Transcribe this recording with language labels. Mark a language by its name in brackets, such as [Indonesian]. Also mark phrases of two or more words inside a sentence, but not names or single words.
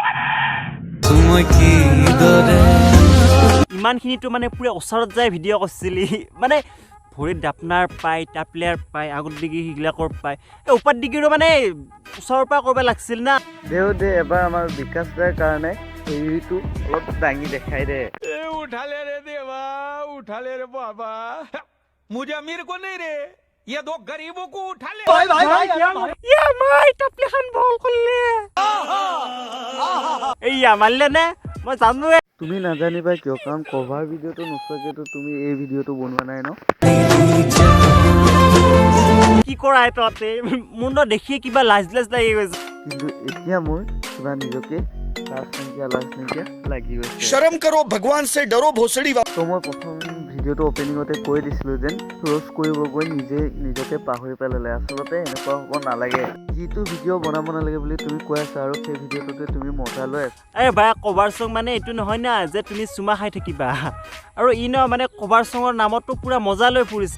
[Assamese] ইমানখিনিতো মানে পুৰা ওচৰত যায় ভিডিঅ' কৰিছিলি, মানে ভৰিত ডাপনাৰ পায়, টাপলেয়াৰ পায়, আগত ডিগি সেইগিলাকৰ পায়, এই ওপৰত ডিগিৰো মানে ওচৰৰ পৰা কৰিব লাগিছিল না। দে এবাৰ আমাৰ বিকাশ দাৰ কাৰণে হেৰিটো অলপ দাঙি দেখাই দে। [Hindi] उठा ले रे देवा, उठा ले रे बाबा, मुझे अमीर को नहीं रे, ये दो गरीबों को उठा ले। [Assamese] ইয়া মাই টাপলে খান বল করলে, এইয়া মারলে নে মই জানো। তুমি নাজানিবা কিয়? কাৰণ [English] cover video [Assamese] নোচোৱাকেতো তুমি এই ভিডিঅ'টো বনোৱা নাই ন। কি কৰা তহঁতে? মোৰ ন দেখিয়ে কিবা লাজ লাজ লাগি গৈছে। কিন্তু এতিয়া মোৰ কিবা নিজকে লাজ নাইকিয়া লাগি গৈছে। [Hindi] शर्म करो, भगवान से डरो भोसड़ी। [Assamese] তো মই প্ৰথম ভিডিঅ'টো অপেনিঙতে কৈ দিছিলোঁ যেন ৰষ্ট কৰিব গৈ নিজকে পাহৰি পেলালে। আচলতে এনেকুৱা হ'ব নালাগে। যিটো ভিডিঅ' বনাব নালাগে বুলি তুমি কৈ আছা, আৰু সেই ভিডিঅ'টোতে তুমি মজা লৈ আছা। এই ভাই, [English] cover song [Assamese] মানে এইটো নহয় না যে তুমি চুমা খাই থাকিবা, আৰু ই ন মানে [English] cover song [Assamese] নামতো পুৰা মজা লৈ ফুৰিছে।